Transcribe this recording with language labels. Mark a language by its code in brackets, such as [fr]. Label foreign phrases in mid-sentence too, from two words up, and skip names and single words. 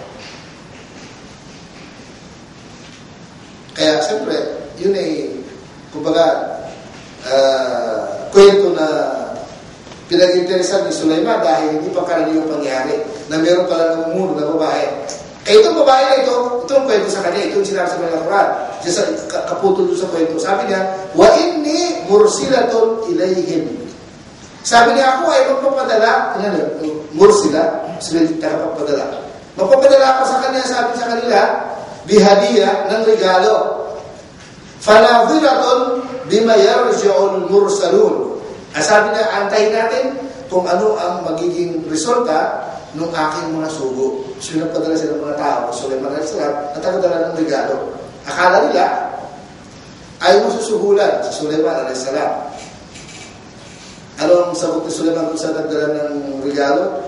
[tl] Kaya siyempre, yun ay, kumbaga, kwento na pinag-interesan ni Sulaiman dahil hindi pa karaniwang pangyari na meron pala namumuno na babae. Kaya itong babae na itong kwento sa kanya, itong sinabi sa mga Quran, kaputol doon sa kwento. Sabi niya, [ar] وإني مرسلة إليهم. [tl] Sabi niya, ako ay magpapadala, mursila, sabihin, tagapagpadala. Magpapadala ako sa kanya, sabi sa kanila, bihadiya ng regalo. [ar] فناظرة بم يرجع المرسلون. [tl] Sabi na, antayin natin kung ano ang magiging resulta ng aking mga sugo. So, nagpadala sila ng mga tao, Sulaiman [ar] عليه السلام, [tl] at nagpadala ng regalo. Akala nila, ay masusuhulan si Sulaiman [ar] عليه السلام. [tl] Ano ang sagot ni Sulaiman kung saan nagdala ng regalo?